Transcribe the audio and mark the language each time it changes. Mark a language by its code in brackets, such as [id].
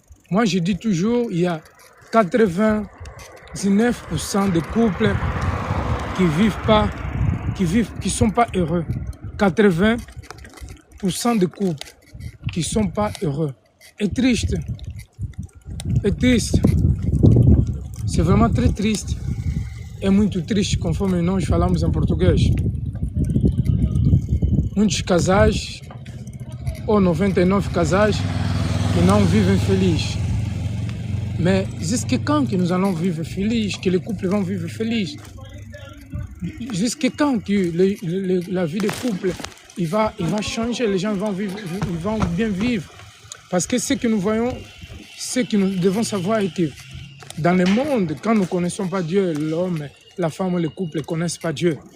[fr] Moi, je dis toujours, il y a 99% de couples qui ne sont pas heureux. 80% de couples qui ne sont pas heureux. Et triste. C'est vraiment très triste. [pt] É muito triste, conforme nós falamos em português. Muitos casais, ou 99 casais, que não vivem felizes. [fr] Mais jusqu'à quand que nous allons vivre felizes, que les couples vont vivre felizes? Jusqu'à quand que la vie des couples il va changer, les gens vont bien vivre? Parce que ce que nous voyons, ce que nous devons savoir est que dans le monde, quand nous ne connaissons pas Dieu, l'homme, la femme ou le couple ne connaissent pas Dieu.